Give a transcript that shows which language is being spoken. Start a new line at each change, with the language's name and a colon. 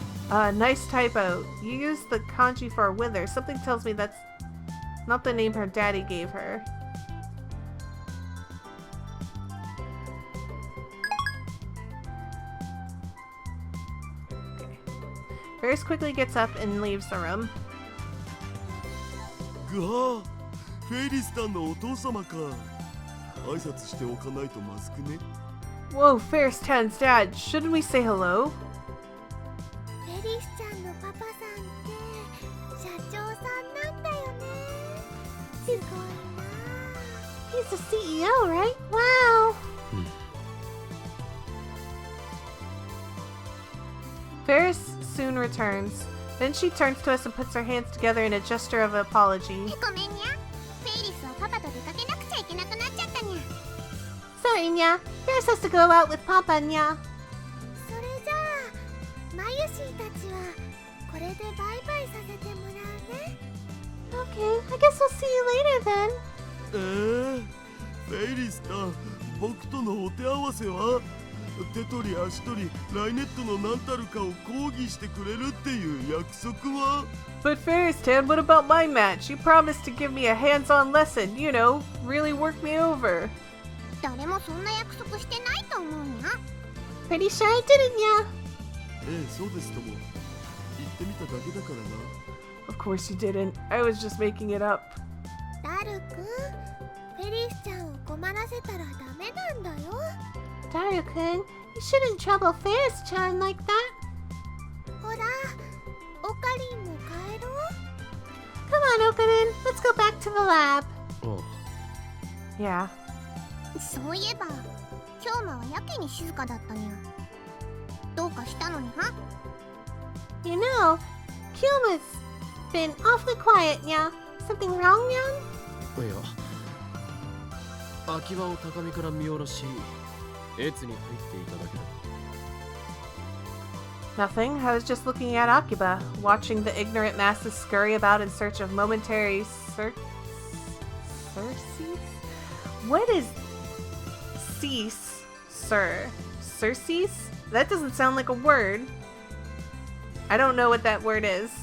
English: Nice typo. You used the kanji for wither. Something tells me that's not the name her daddy gave her. Okay. Ferris quickly gets up and leaves the room.
Japanese: ぐはフェイリスタンのお父様か。挨拶しておかないとまずくね。
English: Whoa, Ferris-tan's dad. Shouldn't we say hello?
Japanese: フェリスちゃんのパパさんって社長さんなんだよね。すごいな。
English: He's the CEO, right? Wow. Ferris soon returns. Then she turns to us and puts her hands together in a gesture of apology.
Japanese: ごめんにゃ。フェイリスはパパと出かけなくちゃいけなくなっちゃったにゃ。
English: Sorry, Nya. Ferris has to go out with Papa, Nya.
Japanese: それじゃあ、まゆしはこれでバイバイさせてもらうね。
English: Okay, I guess we'll see you later then.
Japanese: フェイリスタン、僕とのお手合わせは手取り足取りライネットの何たるかを講義してくれるっていう約束は？
English: But Ferristan, what about my match? You promised to give me a hands-on lesson, you know, really work me over.
Japanese: 誰もそんな約束してないと思うにゃ。
English: Pretty sure I didn't, yeah.
Japanese: そうですとも。言ってみただけだからな。
English: Of course you didn't. I was just making it up.
Japanese: ダルくん、フェリスちゃんを困らせたらダメなんだよ。
English: Daru-kun, you shouldn't trouble Ferris-chan like that.
Japanese: ほら、オカリンも帰ろう。
English: Come on, Okarin, let's go back to the lab. あ Yeah.
Japanese: そういえば、今日はやけに静かだったにゃ。どうかしたのには？
English: You know, Kyuma's been awfully quiet, yeah. Something wrong, Nyan?
Japanese: いや、秋葉を高みから見下ろし、越に入っていただけだ。
English: Nothing. I was just looking at Akiba, watching the ignorant masses scurry about in search of momentary Circes? What is cease, sir? Circes? That doesn't sound like a word. I don't know what that word is.